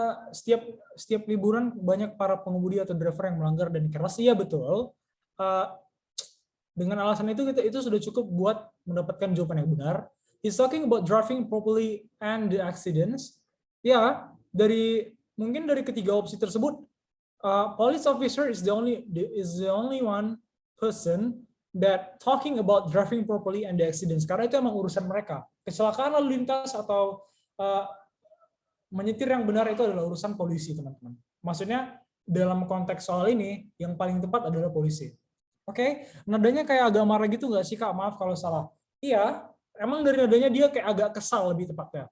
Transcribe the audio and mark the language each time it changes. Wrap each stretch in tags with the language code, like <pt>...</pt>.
<id>Setiap liburan banyak para pengemudi atau driver yang melanggar dan careless. Iya betul. Dengan alasan itu sudah cukup buat mendapatkan jawaban yang benar.</id> <en>He's talking about driving properly and the accidents.</en> <id>Ya, mungkin dari ketiga opsi tersebut,</id> <en>police officer is the only one person that talking about driving properly and the accidents.</en> <id>Karena itu emang urusan mereka. Kecelakaan lalu lintas atau menyetir yang benar itu adalah urusan polisi, teman-teman. Maksudnya dalam konteks soal ini yang paling tepat adalah polisi. Oke, nadanya kayak agak marah gitu nggak sih Kak? Maaf kalau salah. Iya, emang dari nadanya dia kayak agak kesal lebih tepatnya.</id>